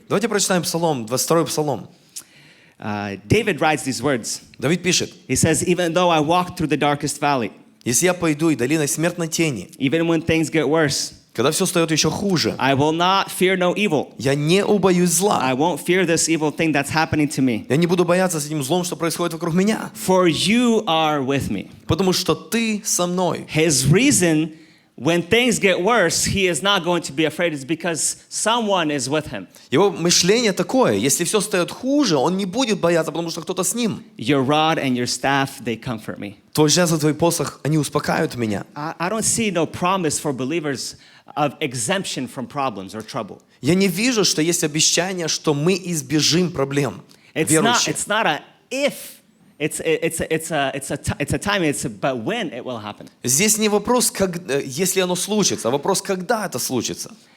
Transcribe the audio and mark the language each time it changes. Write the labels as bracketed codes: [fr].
[ru] Давайте прочитаем Псалом, 22-й Псалом. [en] David writes these words. [ru] Давид пишет: [en] He says, even though I walk through the darkest valley, [ru] «Если я пойду и долиной смертной тени, [en] even when things get worse, [ru] когда все стает еще хуже, [en] I will not fear no evil. [ru] я не убоюсь зла». [en] I won't fear this evil thing that's happening to me. [ru] Я не буду бояться с этим злом, что происходит вокруг меня. [en] For you are with me. [ru] Потому что ты со мной. [en] His reason when things get worse, he is not going to be afraid is because someone is with him. [ru] Его мышление такое: если все стает хуже, он не будет бояться, потому что кто-то с ним. [en] Your rod and your staff, they comfort me. [ru] Твой жезл, твой посох, они успокаивают меня. [en] I don't see no promise for believers of exemption from problems or trouble. [ru] Я не вижу, что есть обещание, что мы избежим проблем. [en] It's [ru] Верующие. [en] not a if. It's a time. But when it will happen. [ru] Здесь не вопрос, как, если оно случится, а вопрос, когда это случится.